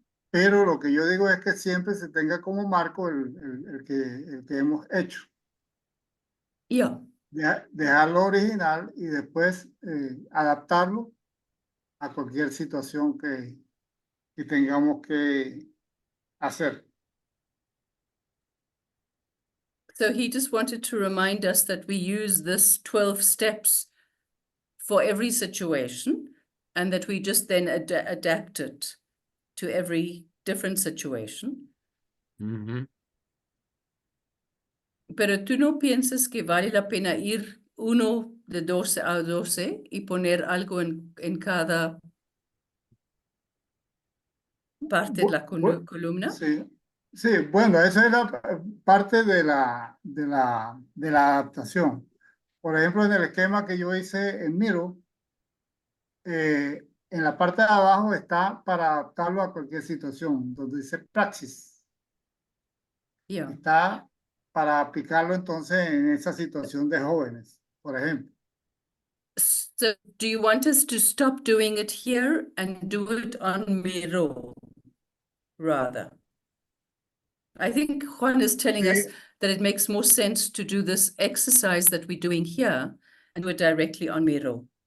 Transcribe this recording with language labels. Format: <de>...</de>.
<es>Pero lo que yo digo es que siempre se tenga como marco el que hemos hecho. Ya. Dejarlo original y después adaptarlo a cualquier situación que tengamos que hacer.</es> <en>So he just wanted to remind us that we use this 12 steps for every situation and that we just then adapt it to every different situation. Mm-hmm.</en> <es>Pero tú no piensas que vale la pena ir uno de 12 a 12 y poner algo en cada parte de la columna? Sí, sí, bueno, esa es la parte de la adaptación. Por ejemplo, en el esquema que yo hice en Miro, en la parte de abajo está para adaptarlo a cualquier situación, donde dice praxis.</es> <en>Yeah.</en> <es>Está para aplicarlo entonces en esa situación de jóvenes, por ejemplo.</es> <en>So do you want us to stop doing it here and do it on Miro rather? I think Juan is telling us that it makes more sense to do this exercise that we're doing here and do it directly on Miro.</en>